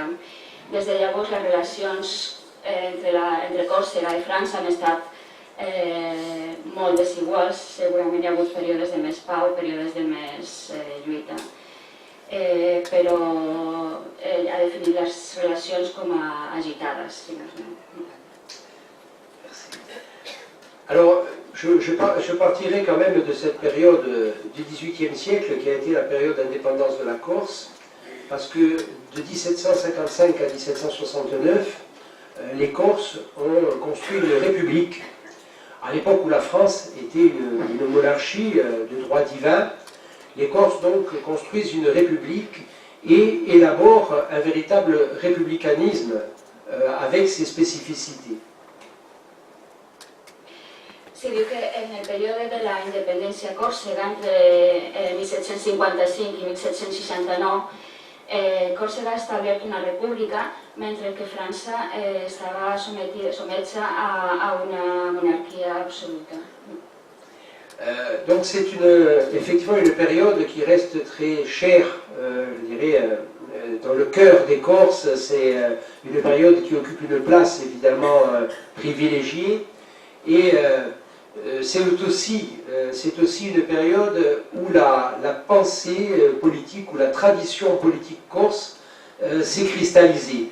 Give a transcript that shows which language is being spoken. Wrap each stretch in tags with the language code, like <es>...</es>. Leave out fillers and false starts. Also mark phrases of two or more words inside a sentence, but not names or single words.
<ca>Des de llavors, les relacions entre Còrsega i França han estat molt desiguals. Segurament hi ha hagut períodes de més pau, períodes de més lluita. Però ell ha definit les relacions com a agitades.</ca> <fr>Alors, je partirai quand même de cette période du XVIIIe siècle qui a été la période d'indépendance de la Corse, parce que de 1755 à 1769, les Corses ont construit une république. À l'époque où la France était une monarchie de droit divin, les Corses donc construisent une république et élaborent un véritable républicanisme avec ses spécificités.</fr> <ca>Sí, diu que en el període de la independència còrsega, entre 1755 i 1769, Còrsega ha establert una república, mentre que França estava sometja a una monarquia absoluta.</ca> <fr>Donc c'est effectivement une période qui reste très chère, je dirais, dans le cœur des Corses. C'est une période qui occupe une place évidemment privilégiée, et c'est aussi une période où la pensée politique, ou la tradition politique corse s'est cristallisée.</fr>